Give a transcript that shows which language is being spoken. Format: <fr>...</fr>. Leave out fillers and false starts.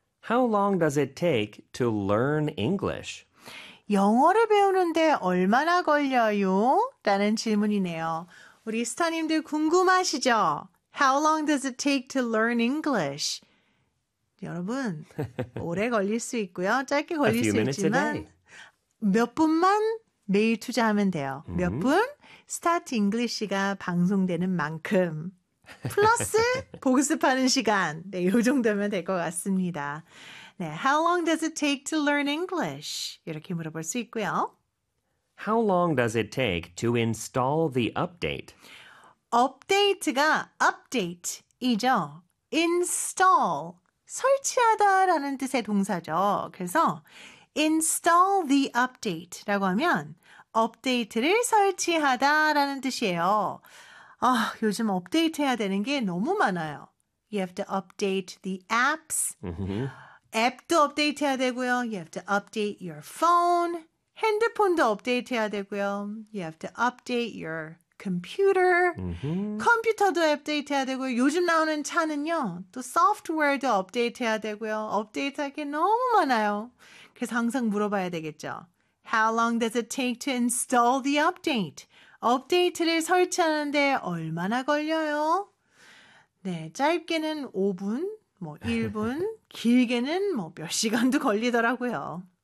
<en>How long does it take to learn English?</en> <ko>영어를 배우는데 얼마나 걸려요? 라는 질문이네요. 우리 스타님들 궁금하시죠?</ko> <en>How long does it take to learn English?</en> <ko>여러분, 오래 걸릴 수 있고요. 짧게 걸릴 수 있지만 몇 분만 매일 투자하면 돼요. 몇 분? Start English가 방송되는 만큼. 플러스 복습하는 시간. 네, 요 정도면 될 것 같습니다.</ko> <en>네, How long does it take to learn English?</en> <ko>이렇게 물어볼 수 있고요.</ko> <en>How long does it take to install the update?</en> <ko>업데이트가 update이죠. Install, 설치하다라는 뜻의 동사죠. 그래서</ko> <en>install the update</en> <ko>라고 하면 업데이트를 설치하다라는 뜻이에요. 아, 요즘 업데이트해야 되는 게 너무 많아요.</ko> <en>You have to update the apps. Mm-hmm.</en> <ko>앱도 업데이트해야 되고요.</ko> <en>You have to update your phone.</en> <ko>핸드폰도 업데이트해야 되고요.</ko> <en>You have to update your computer. Mm-hmm.</en> <ko>컴퓨터도 업데이트해야 되고요. 요즘 나오는 차는요. 또 소프트웨어도 업데이트해야 되고요. 업데이트할 게 너무 많아요. 그래서 항상 물어봐야 되겠죠.</ko> <en>How long does it take to install the update?</en> <ko>업데이트를 설치하는데 얼마나 걸려요? 네, 짧게는 5분, 뭐 1분, 길게는 뭐 몇 시간도 걸리더라고요.</ko>